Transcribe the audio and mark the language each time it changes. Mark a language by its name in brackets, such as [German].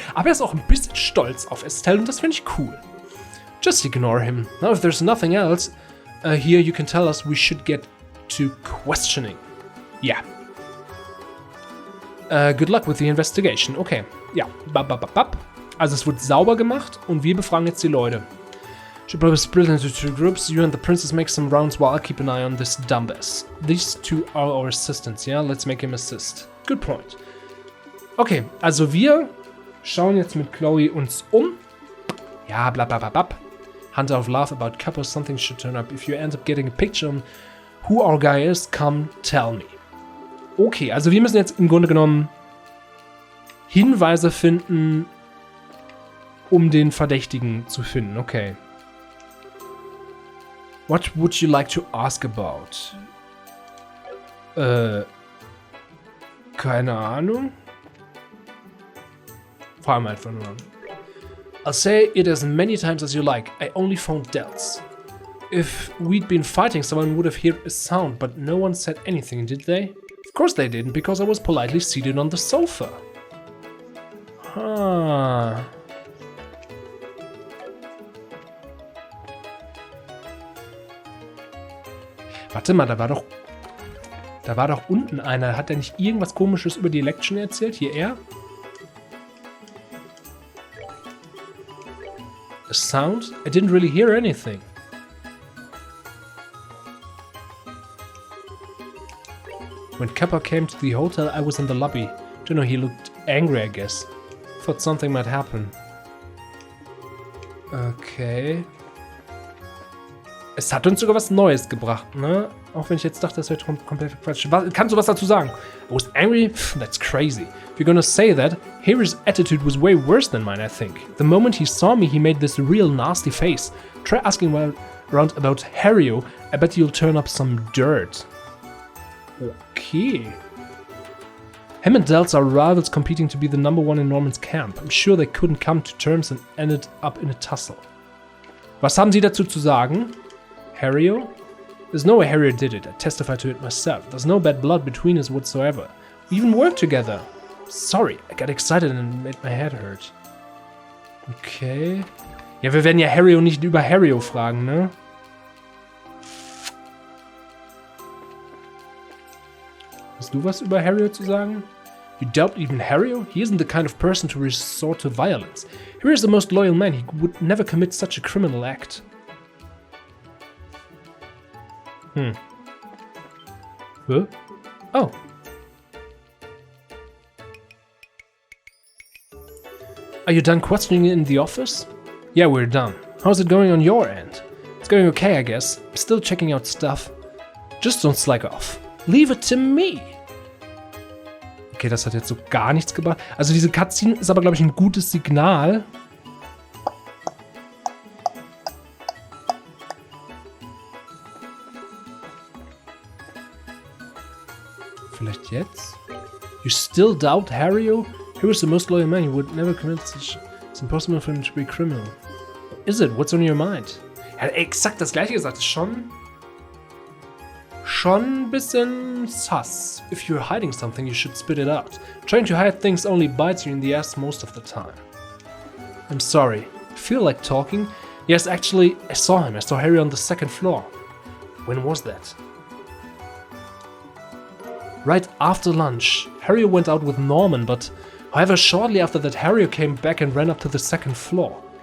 [German] Aber er ist auch ein bisschen stolz auf Estelle und das finde ich cool. [English] Just ignore him. Now if there's nothing else, here you can tell us we should get to questioning. Yeah. Good luck with the investigation. Okay. Ja. [German] Also es wird sauber gemacht und wir befragen jetzt die Leute. [English] Should probably split into two groups. You and the princess make some rounds while I keep an eye on this dumbass. These two are our assistants, yeah? Let's make him assist. Good point. [German] Okay, also wir schauen jetzt mit Chloe uns um. Ja, bla bla bla bla. [English] Hunter of love about couples, something should turn up. If you end up getting a picture on who our guy is, come tell me. [German] Okay, also wir müssen jetzt im Grunde genommen Hinweise finden, um den Verdächtigen zu finden. Okay. [English] What would you like to ask about? [German] Keine Ahnung. Fragen wir einfach nur. [English] I'll say it as many times as you like. I only found delts. If we'd been fighting, someone would have heard a sound, but no one said anything, did they? Of course they didn't, because I was politely seated on the sofa. Huh. [German] Warte mal, da war doch unten einer. Hat der nicht irgendwas Komisches über die Election erzählt? Hier er? [English] A sound? I didn't really hear anything. When Kappa came to the hotel, I was in the lobby. Don't know, he looked angry, I guess. Thought something might happen. Okay. [German] Es hat uns sogar was Neues gebracht, ne? Auch wenn ich jetzt dachte, das wäre komplett Quatsch. Kannst du was dazu sagen? [English] I was angry? Pff, that's crazy. If you're gonna say that, Harry's attitude was way worse than mine, I think. The moment he saw me, he made this real nasty face. Try asking around about Harry. I bet you'll turn up some dirt. Okay. Him and Dels are rivals competing to be the #1 in Norman's camp. I'm sure they couldn't come to terms and ended up in a tussle. [German] Was haben Sie dazu zu sagen? [English] Harry? There's no way Harry did it. I testify to it myself. There's no bad blood between us whatsoever. We even worked together. Sorry, I got excited and it made my head hurt. Okay. [German] Ja, wir werden ja Harry nicht über Harry fragen, ne? Hast du was über Harry zu sagen? [English] You doubt even Harry? He isn't the kind of person to resort to violence. Harry is the most loyal man. He would never commit such a criminal act. Huh? Oh. Are you done questioning in the office? Yeah, we're done. How's it going on your end? It's going okay, I guess. I'm still checking out stuff. Just don't slack off. Leave it to me. [German] Okay, das hat jetzt so gar nichts gebracht. Also diese Cutscene ist aber, glaube ich, ein gutes Signal. Vielleicht jetzt? [English] You still doubt Harry? He was the most loyal man. He would never commit such... It's impossible for him to be a criminal. Is it? What's on your mind? [German] Er hat exakt das gleiche gesagt. Das ist schon ein bisschen sus. [English] If you're hiding something, you should spit it out. Trying to hide things only bites you in the ass most of the time. I'm sorry. Feel like talking? Yes, actually, I saw him. I saw Harry on the second floor. When was that? Right after lunch, Harry went out with Norman, but however, shortly after that, Harry came back and ran up to the second floor.